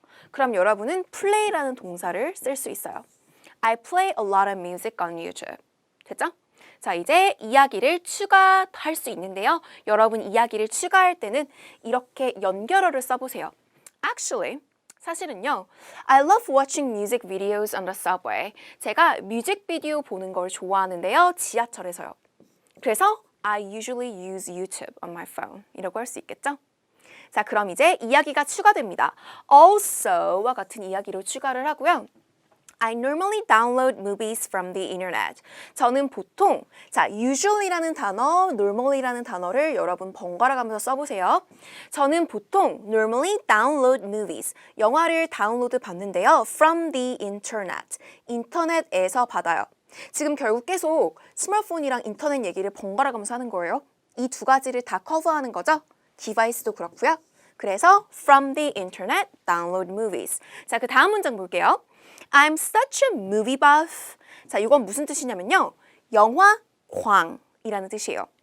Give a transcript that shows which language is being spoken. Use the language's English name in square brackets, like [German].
[Korean] 그럼 여러분은 play라는 동사를 쓸 수 있어요. [English] I play a lot of music on YouTube. [Korean] 됐죠? 자, 이제 이야기를 추가할 수 있는데요. 여러분 이야기를 추가할 때는 이렇게 연결어를 써보세요. [English] Actually, [Korean] 사실은요. [English] I love watching music videos on the subway. [Korean] 제가 뮤직비디오 보는 걸 좋아하는데요. 지하철에서요. 그래서 [English] I usually use YouTube on my phone. [Korean] 이라고 할 수 있겠죠? 자, 그럼 이제 이야기가 추가됩니다. also와 같은 이야기로 추가를 하고요. [English] I normally download movies from the internet. [Korean] 저는 보통, 자, usually라는 단어, normally라는 단어를 여러분 번갈아 가면서 써보세요. 저는 보통 [English] normally download movies, [Korean] 영화를 다운로드 받는데요. [English] from the internet, [Korean] 인터넷에서 받아요. 지금 결국 계속 스마트폰이랑 인터넷 얘기를 번갈아 가면서 하는 거예요. 이 두 가지를 다 커버하는 거죠. 디바이스도 그렇고요. 그래서 [English] from the internet, download movies. [Korean] 자, 그 다음 문장 볼게요. [English] I'm such a movie buff. [Korean] 자, 이건 무슨 뜻이냐면요. 영화광이라는 뜻이에요.